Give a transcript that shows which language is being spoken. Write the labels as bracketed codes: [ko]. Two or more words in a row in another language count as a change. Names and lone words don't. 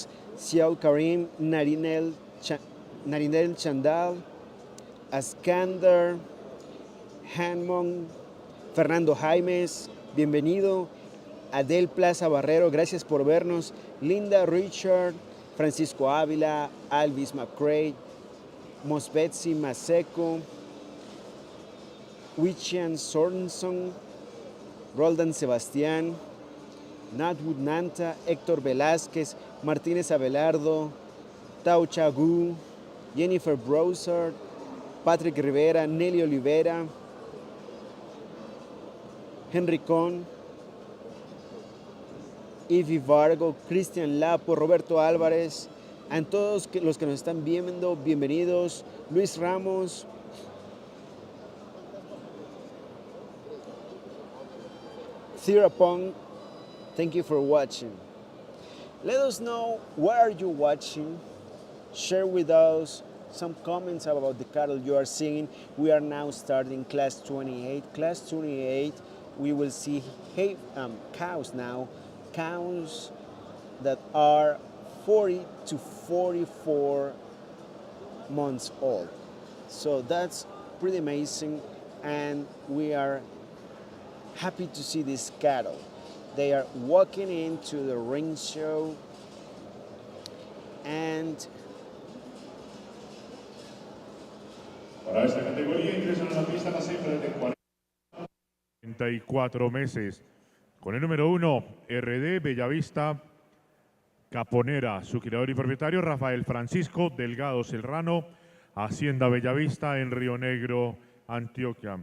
[es] Siao Karim, Narinel Chandal, Askander, Hanmon, Fernando Jaimes, bienvenido. Adel Plaza Barrero, gracias por vernos. Linda Richard, Francisco Ávila, Alvis McCray, Mosbetsi Maseco, Wichian Sorenson, Roldan Sebastián, Natwood Nanta, Héctor Velázquez, Martínez Abelardo, Tao Chagu, Jennifer Browser, Patrick Rivera, Nelly Olivera, Henry Con, Ivy Vargo, Cristian Lapo, Roberto Álvarez, a todos los que nos están viendo, bienvenidos. Luis Ramos, Thirapong, [en] thank you for watching. Let us know where are you watching. Share with us some comments about the cattle you are seeing. We are now starting class 28. Class 28, we will see cows now. Cows that are 40 to 44 months old. So that's pretty amazing, and we are happy to see these cattle. They are walking into the ring show, and [es] Para esta categoría ingresan a la pista las hembras de 44 meses. Con el número 1, RD Bellavista Caponera, su criador y propietario Rafael Francisco Delgado Serrano, Hacienda Bellavista en Río Negro, Antioquia.